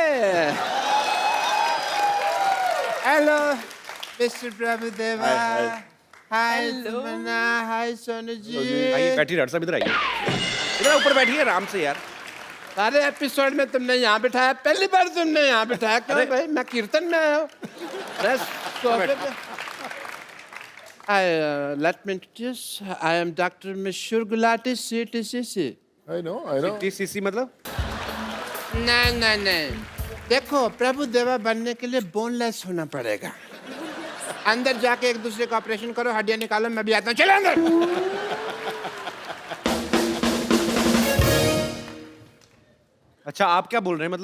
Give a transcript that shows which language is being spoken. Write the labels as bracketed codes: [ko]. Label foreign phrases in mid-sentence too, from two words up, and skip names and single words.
[en] Hello Mister Prabhu Deva. [hi] हाय तमन्ना. हाय सोनू जी. आइए बैठिए डॉक्टर साहब, इधर आइए. इधर ऊपर बैठिए आराम से यार. सारे एपिसोड में तुमने यहाँ बिठाया, पहली बार तुमने यहाँ बिठाया. क्यों भाई? मैं कीर्तन में आया हूँ. [en] Let me introduce. I am Dr. Mishur Gulati, CTCC. I know. [hi] टीसीसी मतलब? नहीं. देखो प्रभु देवा बनने के लिए बोनलेस होना पड़ेगा. अंदर जाके एक दूसरे का ऑपरेशन करो, हड्डियाँ निकालो. मैं भी आता हूँ. चलो अंदर. अच्छा आप क्या बोल रहे हैं?